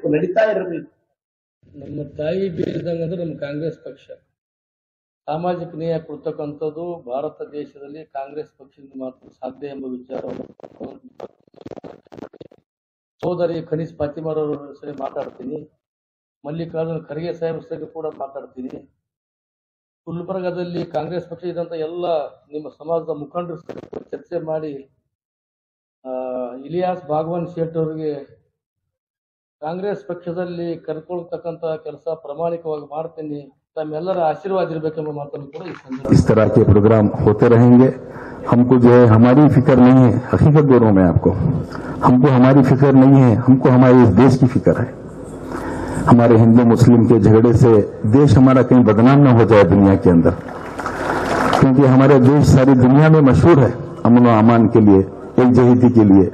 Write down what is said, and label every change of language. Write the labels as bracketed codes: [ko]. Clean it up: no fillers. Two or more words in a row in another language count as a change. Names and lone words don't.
[kn] ನಮ್ಮ ತಾಯಿ ಬೀರಿದಂಗ ಅಂದ್ರೆ ನಮ್ಮ ಕಾಂಗ್ರೆಸ್ ಪಕ್ಷ ಸಾಮಾಜಿಕ ನ್ಯಾಯ ಕೊಡ್ತಕ್ಕಂಥದ್ದು ಭಾರತ ದೇಶದಲ್ಲಿ ಕಾಂಗ್ರೆಸ್ ಪಕ್ಷದಿಂದ ಮಾತ್ರ ಸಾಧ್ಯ ಎಂಬ ವಿಚಾರವನ್ನು ಸೋದರಿ ಖನೀಸ್ ಫಾತಿಮಾರವರ ಸರಿ ಮಾತಾಡ್ತೀನಿ, ಮಲ್ಲಿಕಾರ್ಜುನ ಖರ್ಗೆ ಸಾಹೇಬ್ರ ಸರಿ ಕೂಡ ಮಾತಾಡ್ತೀನಿ. ಗುಲ್ಬರ್ಗಾದಲ್ಲಿ ಕಾಂಗ್ರೆಸ್ ಪಕ್ಷ ಇದ್ದಂತ ಎಲ್ಲ ನಿಮ್ಮ ಸಮಾಜದ ಮುಖಂಡರು ಚರ್ಚೆ ಮಾಡಿ ಇಲಿಯಾಸ್ ಬಾಗವಾನ್ ಶೇಟ್ ಅವರಿಗೆ ಕಾಂಗ್ರೆಸ್ ಪಕ್ಷದಲ್ಲಿ ಕರ್ಕೊಳ್ತಕ್ಕಂತ ಕೆಲಸ ಪ್ರಾಮಾಣಿಕವಾಗಿ ಮಾಡ್ತೀನಿ. [hi] तमें आशीर्वाद इस तरह के प्रोग्राम होते रहेंगे। हमको जो है हमारी फिक्र नहीं है, हकीकत बोल रहा हूं मैं आपको, हमको हमारी फिक्र नहीं है, हमको हमारे इस देश की फिक्र है। हमारे हिंदू मुस्लिम के झगड़े से देश हमारा कहीं बदनाम न हो जाए दुनिया के अंदर, क्योंकि हमारा देश सारी दुनिया में मशहूर है अमन व अमान के लिए, एकजहती के लिए।